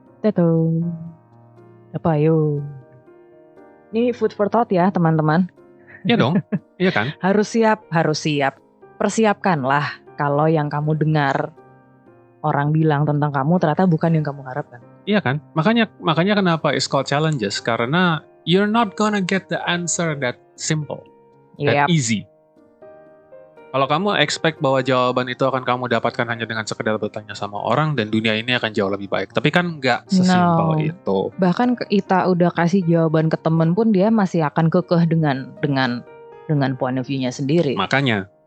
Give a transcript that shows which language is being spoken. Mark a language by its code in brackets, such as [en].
[id] Itu. Apa yuk? Ini [en] food for thought [id] ya teman-teman. Iya dong. Iya kan? Harus siap. Persiapkanlah kalau yang kamu dengar orang bilang tentang kamu ternyata bukan yang kamu harapkan. Iya kan? Makanya kenapa [en] it's called challenges, karena you're not gonna get the answer that simple, that easy. [id] Kalau kamu expect bahwa jawaban itu akan kamu dapatkan hanya dengan sekedar bertanya sama orang dan dunia ini akan jauh lebih baik. Tapi kan nggak sesimpel itu. Bahkan kita udah kasih jawaban ke temen pun dia masih akan kekeh dengan [en] point of view- [id] nya sendiri. Makanya.